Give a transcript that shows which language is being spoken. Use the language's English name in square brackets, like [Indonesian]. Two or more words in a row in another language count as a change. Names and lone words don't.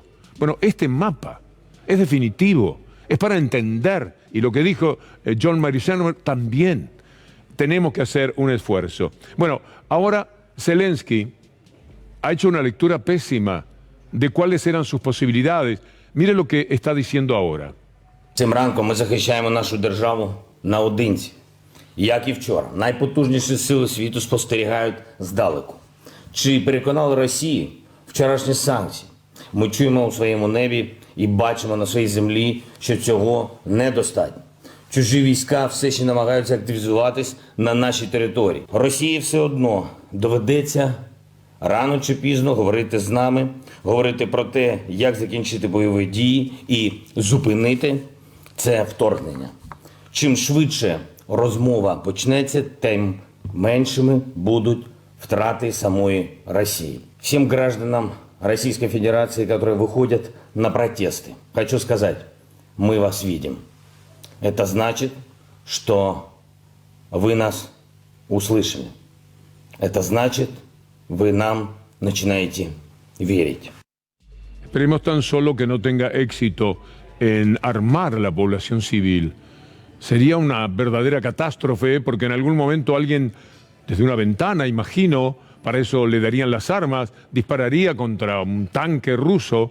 [Spanish] Bueno, este mapa es definitivo, es para entender, y lo que dijo John Mearsheimer también, tenemos que hacer un esfuerzo. Bueno, ahora Zelensky ha hecho una lectura pésima de cuáles eran sus posibilidades. Mire lo que está diciendo ahora. [Ukrainian] Цим ранком ми захищаємо нашу державу наодинці. Як і вчора, найпотужніші сили світу спостерігають здалеку. Чи переконали Росії вчорашні санкції? Ми чуємо у своєму небі і бачимо на своїй землі, що цього недостатньо. Чужі війська все ще намагаються активізуватись на нашій території. Росії все одно доведеться рано чи пізно говорити з нами, говорити про те, як закінчити бойові дії і зупинити це вторгнення. Чим швидше розмова почнеться, тим меншими будуть втраты [Russian] самой России. Всем гражданам Российской Федерации, которые выходят на протесты, хочу сказать, мы вас видим. Это значит, что вы нас услышали. Это значит, вы нам начинаете верить. [Spanish] Esperemos tan solo que no tenga éxito en armar a la población civil. Sería una verdadera catástrofe porque en algún momento alguien desde una ventana, imagino, para eso le darían las armas, dispararía contra un tanque ruso.